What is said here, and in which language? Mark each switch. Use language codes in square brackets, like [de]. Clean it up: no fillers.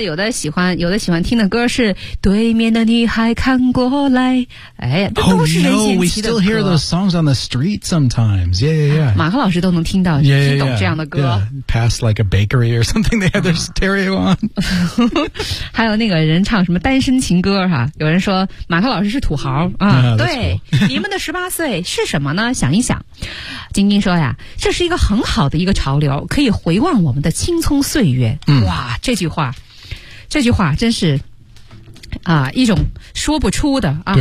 [zh] 有的喜欢听的歌是对面的女孩看过来哎，这都是任贤齐的歌、 [en] oh, no, We still hear those songs on the street sometimes Yeah, yeah, yeah [zh] 马克老师都能听到 [en] yeah, yeah, [zh] 听懂这样的歌 [en] yeah, yeah. Pass like a bakery or something They have their stereo on [zh] 还有那个人唱什么单身情歌哈、啊，有人说马克老师是土豪啊。对、 [en] cool. [zh] 你们的十八岁是什么呢想一想晶晶说呀这是一个很好的一个潮流可以回望我们的青葱岁月、嗯、哇这句话真是啊一种说不出的啊